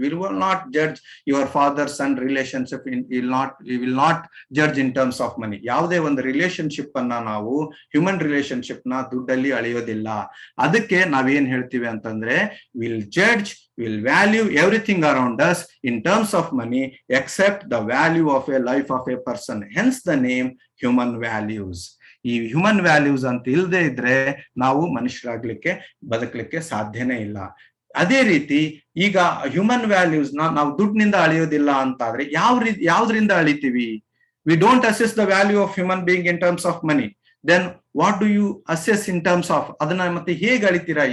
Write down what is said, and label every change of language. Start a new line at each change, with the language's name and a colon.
English: We will not judge your father-son relationship. We will not judge in terms of money.
Kannada: ಯಾವುದೇ ಒಂದು relationship ಅನ್ನ ನಾವು human relationship ನ ದುಡ್ಡಲ್ಲಿ ಅಳೆಯೋದಿಲ್ಲ. ಅದಕ್ಕೆ ನಾವೇನ್ ಹೇಳ್ತೀವಿ ಅಂತಂದ್ರೆ
English: we'll value everything around us in terms of money except the value of a life of a person. Hence the name human values.
Kannada: ಈ ಹ್ಯೂಮನ್ ವ್ಯಾಲ್ಯೂಸ್ ಅಂತ ಇಲ್ಲದೆ ಇದ್ರೆ ನಾವು ಮನುಷ್ಯರಾಗ್ಲಿಕ್ಕೆ ಬದುಕಲಿಕ್ಕೆ ಸಾಧ್ಯನೇ ಇಲ್ಲ. ಅದೇ ರೀತಿ ಈಗ ಹ್ಯೂಮನ್ ವ್ಯಾಲ್ಯೂಸ್ ನಾವು ದುಡ್ಡಿನಿಂದ ಅಳಿಯೋದಿಲ್ಲ ಅಂತಾದ್ರೆ ಯಾವ್ದ್ರಿಂದ ಅಳಿತೀವಿ?
English: We don't assess the value of human being in terms of money. Then what do you assess in terms of,
Kannada: ಅದನ್ನ ಮತ್ತೆ ಹೇಗೆ ಅಳಿತೀರಾ?